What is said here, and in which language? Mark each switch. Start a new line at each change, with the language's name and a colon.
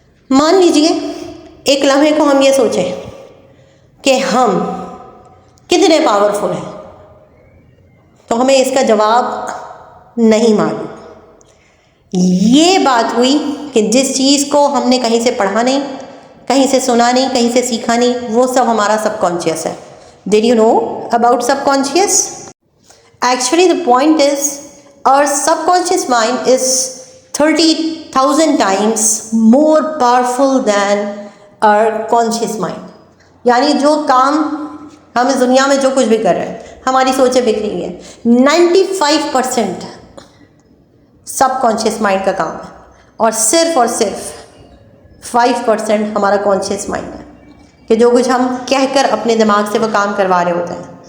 Urdu: مان لیجئے ایک لمحے کو ہم یہ سوچیں کہ ہم کتنے پاورفل ہیں, تو ہمیں اس کا جواب نہیں معلوم. یہ بات ہوئی کہ جس چیز کو ہم نے کہیں سے پڑھا نہیں, کہیں سے سنا نہیں, کہیں سے سیکھا نہیں, وہ سب ہمارا سب کانشیس ہے.
English: Did you know about subconscious? Actually, the point is, our subconscious mind is 30,000 times more powerful than our conscious mind.
Urdu: یعنی جو کام ہم اس دنیا میں جو کچھ بھی کر رہے ہیں, ہماری سوچیں بکھری ہوئی ہیں, 95% سب کانشیس مائنڈ کا کام ہے, اور صرف 5% ہمارا کانشیس مائنڈ ہے کہ جو کچھ ہم کہہ کر اپنے دماغ سے وہ کام کروا رہے ہوتے ہیں.